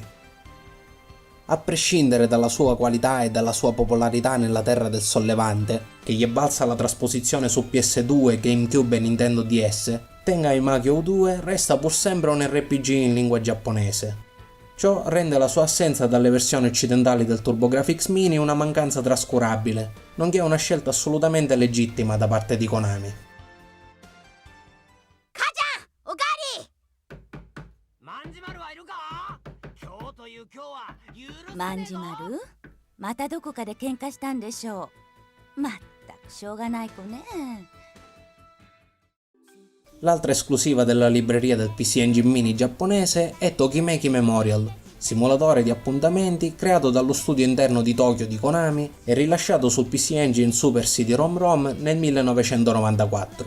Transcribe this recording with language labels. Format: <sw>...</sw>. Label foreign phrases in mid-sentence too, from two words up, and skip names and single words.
<it>A prescindere dalla sua qualità e dalla sua popolarità nella terra del sollevante, che gli è valsa la trasposizione su PS2, GameCube e Nintendo DS, Tengai Makyo 2 resta pur sempre un RPG in lingua giapponese. Ciò rende la sua assenza dalle versioni occidentali del TurboGrafx Mini una mancanza trascurabile, nonché una scelta assolutamente legittima da parte di Konami.</it> <ja>おかわり万事丸はいるか今日という今日は許さ万事ねえぞ丸またどこかで喧嘩したんでしょう。まったくしょうがない子ね。</ja> <it>L'altra esclusiva della libreria del PC Engine Mini giapponese è Tokimeki Memorial, simulatore di appuntamenti creato dallo studio interno di Tokyo di Konami e rilasciato sul PC Engine Super CD-ROM nel 1994.</it>